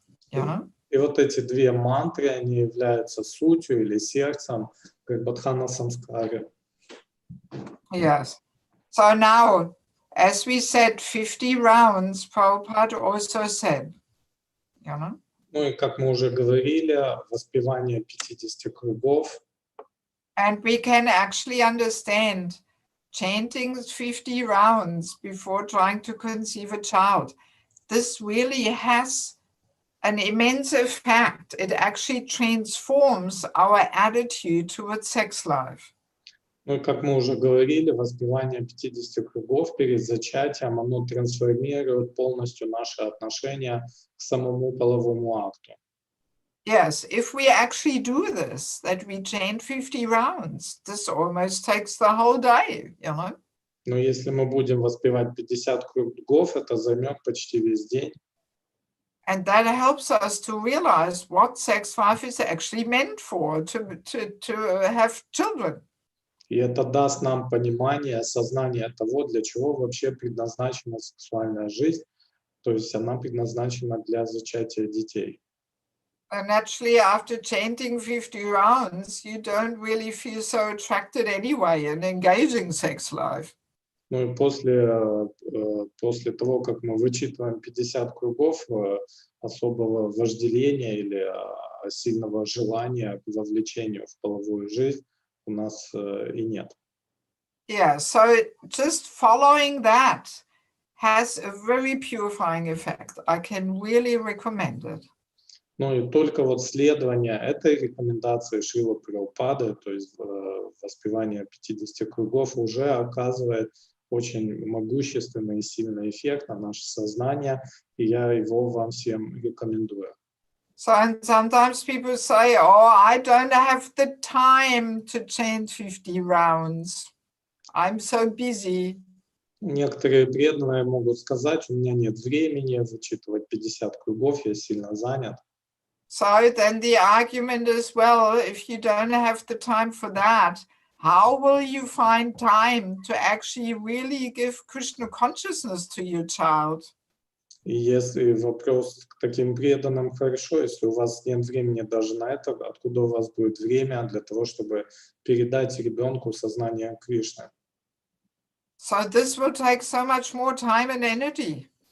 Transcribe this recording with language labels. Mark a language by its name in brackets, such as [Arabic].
[English] Yeah? [Russian] И вот эти 2 мантры, они являются сутью или сердцем Гарбхадхана Самскары. [English] Yes. So now, as we said, 50 rounds, Prabhupada also said, you know? [Russian] Ну и как мы уже говорили, воспевание 50 кругов. [English] And we can actually understand chanting 50 rounds before trying to conceive a child. This really has an immense effect. It actually transforms our attitude towards sex life. [Russian] Ну и как мы уже говорили, воспевание 50 кругов перед зачатием, оно трансформирует полностью наши отношения к самому половому акту. [English] Yes, if we actually do this, that we chant 50 rounds, this almost takes the whole day, you know? [Russian] Но если мы будем воспевать 50 кругов, это займет почти весь день. [English] And that helps us to realize what sex life is actually meant for, to have children. [Russian] И это даст нам понимание, осознание того, для чего вообще предназначена сексуальная жизнь. То есть она предназначена для зачатия детей. [English] And actually, after chanting 50 rounds, you don't really feel so attracted anyway in engaging sex life. [Russian] Ну и после того, как мы вычитываем 50 кругов, особого вожделения или сильного желания к вовлечению в половую жизнь у нас и нет. [English] Yeah, so just following that has a very purifying effect. I can really recommend it. [Russian] Ну и только вот следование этой рекомендации Шрилы Прабхупады, то есть воспевание 50 кругов, уже оказывает очень могущественный и сильный эффект на наше сознание, и я его вам всем рекомендую. [English] So sometimes people say, oh, I don't have the time to chant 50 rounds. I'm so busy. [Russian] Некоторые преданные могут сказать, у меня нет времени вычитывать 50 кругов, я сильно занят. [English] So then the argument is, well, if you don't have the time for that, how will you find time to actually really give Krishna consciousness to your child? [Russian] И если вопрос к таким преданным, хорошо, если у вас нет времени даже на это, откуда у вас будет время для того, чтобы передать ребенку сознание Кришны? [English] So this will take so much more time and energy.